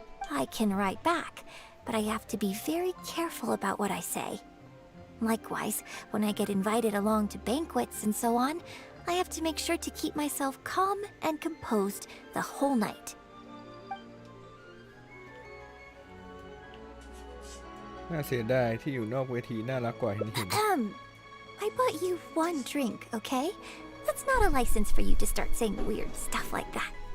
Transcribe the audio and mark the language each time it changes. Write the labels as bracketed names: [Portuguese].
[English] I can write back, but I have to be very careful about what I say. Likewise, when I get invited along to banquets and so on, I have to make sure to keep myself calm and composed the whole night. [Thai] น่าเสียดายที่อยู่นอกเวทีน่ารักกว่าเห็น [English] I bought you one drink, okay? That's not a license for you to start saying weird stuff like that.